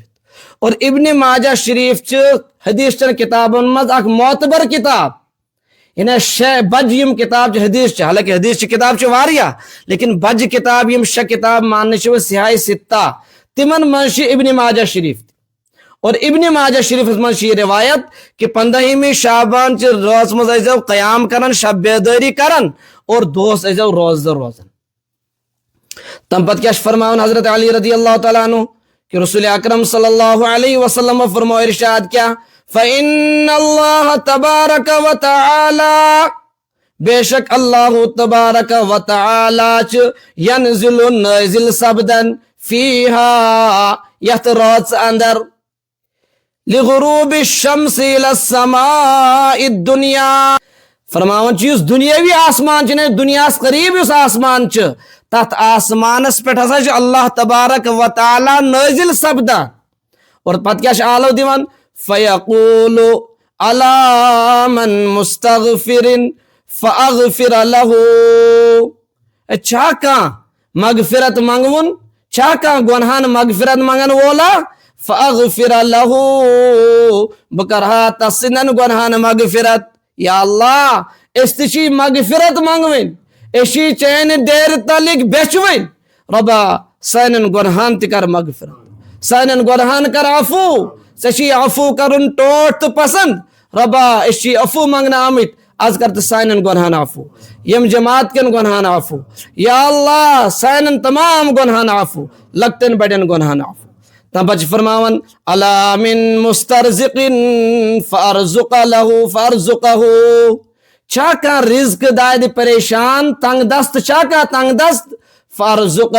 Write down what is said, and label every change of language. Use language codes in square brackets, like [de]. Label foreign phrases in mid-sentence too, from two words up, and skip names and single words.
[ks] اور ابن ماجہ شریف چھِ حدیث چن کتابن منٛز اکھ معتبر کتاب، یعنی شےٚ بج یم کتاب چھِ حدیث چھِ، حالانکہ حدیث چہِ کتاب چھِ واریاہ، لیکن بج کتاب یم شےٚ کتاب ماننہٕ چھِ یِوان سیاہ ستہ، تمن منٛز چھِ ابن ماجہ شریف۔ اور ابن ماجہ شریفس منٛز چھِ یہ روایت کہ 15ہِمہِ شعبان چہِ رٲژ منٛز ٲسۍزیو قیام کران، شب بیدٲری کران، اور دۄہس ٲسۍزیو روزدر روزان۔ تمہِ پتہٕ کیٛاہ چھِ فرماوان حضرت علی [ar] رضی اللہ تعالیٰ عنہ [ks] کہ رسول اکرم [ar] صلی اللہ علیہ وسلم [ks] فرمو ارشاد کیا؟ [ar] فَإِنَّ اللَّهَ تَبَارَكَ وَتَعَالَى، [ks] بے شک [ar] اللہ تبارک و تعالیٰ [ks] چھ ینزل نازل سبدن فیہا، یت رات اندر، [ar] لغروب الشمس الى السماء الدنیا، [ks] فرماون چیز دنیاوی آسمان چھ، دنیا قریب اس آسمان چھ، تات آسمانس پہ ہسا چھ [ar] اللہ تبارک و تعالیٰ [ks] نازل سبدان، اور پتہ کیا چھ آلو دیوان؟ [ar] فیقول علی من مستغفر فاغفر له، [ks] چھا کان مغفرت منگون، چھا کان گنہان مغفرت منگن وولا؟ [ar] فاغفر له، [ks] بکرہا تسنن گنہان مغفرت، یا اللہ اس تشی مغفرت منگوین، اسی چین دیر تلک بیچوین، ربا سانن گنہان تہ کر مغفرت سانن گنہان کر عفو ژےٚ عفو کرن ٹوٹھ تہ پسند ربا أسۍ عفو منگنہ آمٕتۍ آز کر تہ سانن گنہان عفو یم جماعت کن گنہان عفو یا اللہ سانن تمام گنہان عفو لکٹن بڑین گنہان عفو تم پتہ فرماون [ar] الا من مسترزق فارزقه [ks] چھا کانٛہہ رزق دادِ پریشان تنگ دست چھا کانٛہہ تنگ دست فارزقه